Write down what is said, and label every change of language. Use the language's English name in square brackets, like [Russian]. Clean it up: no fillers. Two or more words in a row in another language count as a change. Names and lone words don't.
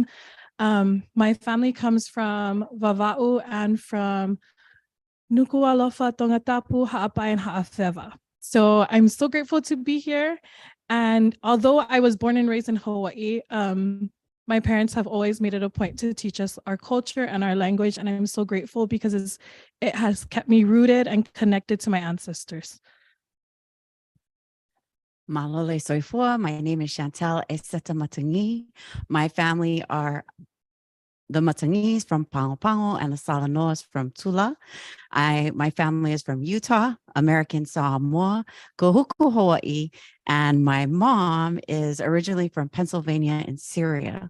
[English] My family comes from Vava'u and from Nuku'alofa, Tongatapu, Ha'apai, and Ha'awhewa. So I'm so grateful to be here. And although I was born and raised in Hawaii, my parents have always made it a point to teach us our culture and our language. And I'm so grateful because it has kept me rooted and connected to my ancestors. [Samoan] Malole soifua. [English] My name is Chantel Eseta Matangi. My family are the Matangis from Pango Pango and the Salanoas from Tula. My family is from Utah, American Samoa, Kohuku, Hawaii, and my mom is originally from Pennsylvania and Syria.